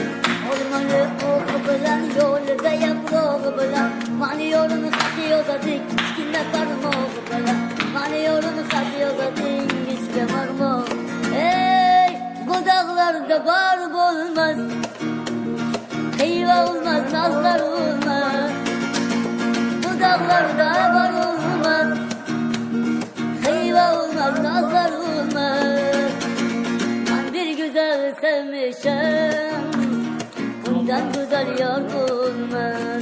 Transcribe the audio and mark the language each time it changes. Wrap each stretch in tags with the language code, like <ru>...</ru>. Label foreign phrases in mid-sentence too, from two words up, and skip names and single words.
<uz>Olmani o'qi bilan, yo'lida yaprog'i bilan, mani yo'lini xati yozadik, kichkina barmog'i bilan. Mani yo'lini xati yozadik, kichkina barmog'. Ey, bu dog'larda bor bo'lmas. Heyva olmaz, nazlar olmaz.</uz> <tr>Bu dağlarda var olmaz. Heyva olmaz, nazlar olmaz. Ben bir güzel sevmişim, bundan güzel yar olmaz.</tr>